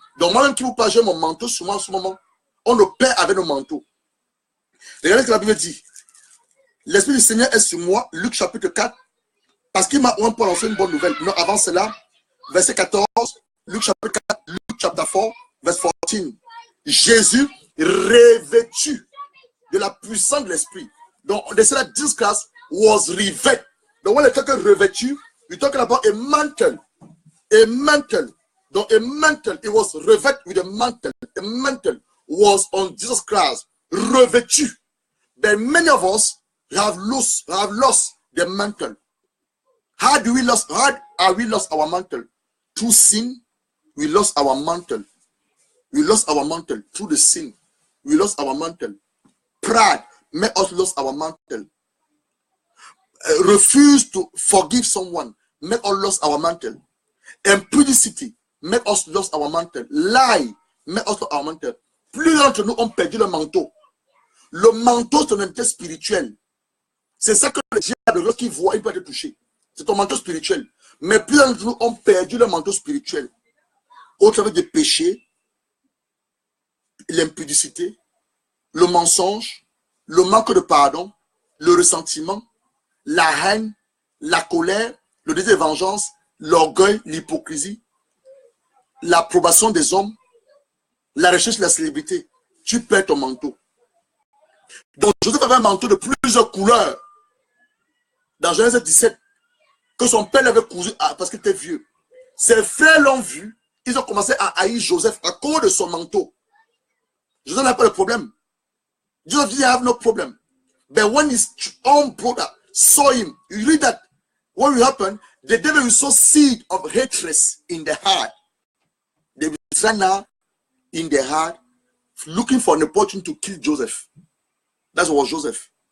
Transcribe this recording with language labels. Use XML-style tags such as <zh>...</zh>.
<fr>Donc moi-même qui vous parle, j'ai mon manteau sur moi en ce moment. On le perd avec nos manteaux. Regardez ce que la Bible dit. L'Esprit du Seigneur est sur moi, Luc chapitre 4, parce qu'il m'a oint pour lancer une bonne nouvelle. Non, avant cela, verset 14, Luc chapitre 4, Luc chapitre 4, verset 14. Jésus revêtu de la puissance de l'Esprit.</fr> <en>Donc, they say that this class was revêtu. Donc, when they talk about revêtu, we're talking about a mantle. A mantle. Donc, a mantle, it was revêtu with a mantle. A mantle was on Jesus Christ, revêtu. But many of us have lost the mantle. How are we lost our mantle? Through sin, we lost our mantle. We lost our mantle through the sin. We lost our mantle. Pride made us lose our mantle. Refuse to forgive someone make us lose our mantle. Impudicity make us lose our mantle. Lie make us lose our mantle.</en> <fr>Plus d'entre nous ont perdu le manteau. Le manteau, c'est un entité spirituel. C'est ça que le diable, lorsqu'il voit, il peut être touché. C'est ton manteau spirituel. Mais plus d'entre nous ont perdu le manteau spirituel. Au travers des péchés, l'impudicité, le mensonge, le manque de pardon, le ressentiment, la haine, la colère, le désir de vengeance, l'orgueil, l'hypocrisie, l'approbation des hommes, la recherche de la célébrité. Tu perds ton manteau. Donc Joseph avait un manteau de plusieurs couleurs. Dans Genèse 17, que son père l'avait cousu parce qu'il était vieux. Ses frères l'ont vu, ils ont commencé à haïr Joseph à cause de son manteau. Joseph n'a pas de problème. Joseph dit,</fr> <en>I have no problem. But when his own brother saw him, you read that what will happen, the devil will sow seed of hatred in the heart. They will stand now in their heart, looking for an opportunity to kill Joseph. That's what Joseph.</en>